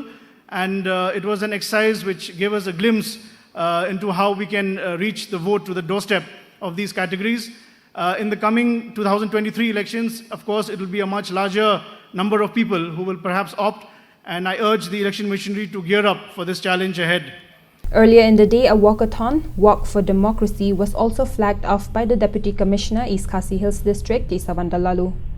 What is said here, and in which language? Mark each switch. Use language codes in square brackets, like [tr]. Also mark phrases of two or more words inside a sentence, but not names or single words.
[en] And it was an exercise which gave us a glimpse into how we can reach the vote to the doorstep of these categories. In the coming 2023 elections, of course, it will be a much larger number of people who will perhaps opt, and I urge the election machinery to gear up for this challenge ahead. Earlier in the day, a walkathon, Walk for Democracy, was also flagged off by the Deputy Commissioner, East Khasi Hills District, Desa Vandalalu.